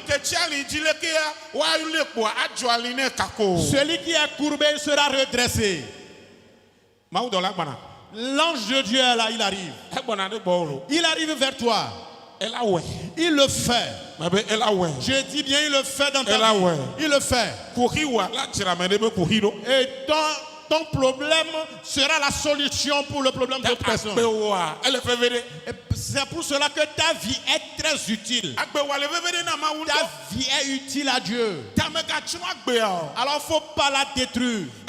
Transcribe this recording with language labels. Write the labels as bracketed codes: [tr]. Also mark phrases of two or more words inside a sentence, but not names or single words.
[fr] Celui qui est courbé, il sera redressé. L'ange de Dieu est là, il arrive. Il arrive vers toi. Elle a ouais. Il le fait. Elle a ouais. Je dis bien, il le fait dans ta Elle a vie. ouais. Il le fait. Kuhiwa la tiramene be kuhiro. Et ton problème sera la solution pour le problème d'autres personnes. Elle fait vérité. Et c'est pour cela que ta vie est très utile. Ta vie est utile à Dieu. Alors il ne faut pas la détruire.